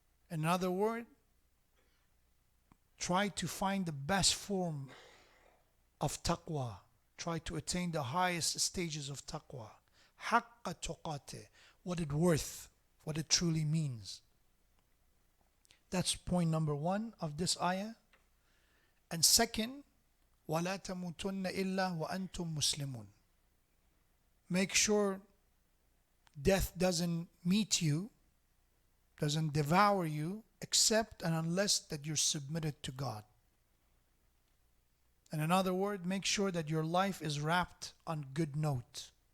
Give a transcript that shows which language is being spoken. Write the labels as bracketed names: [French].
[English] In other words, try to find the best form of taqwa. Try to attain the highest stages of taqwa. Haqqa tuqate, what it worth, what it truly means. That's point number one of this ayah. And second, [Arabic] وَلَا تَمُوتُنَّ إِلَّا وَأَنْتُمْ مُسْلِمُونَ. [English] Make sure death doesn't meet you, doesn't devour you, except and unless that you're submitted to God. And in other words, make sure that your life is wrapped on good note.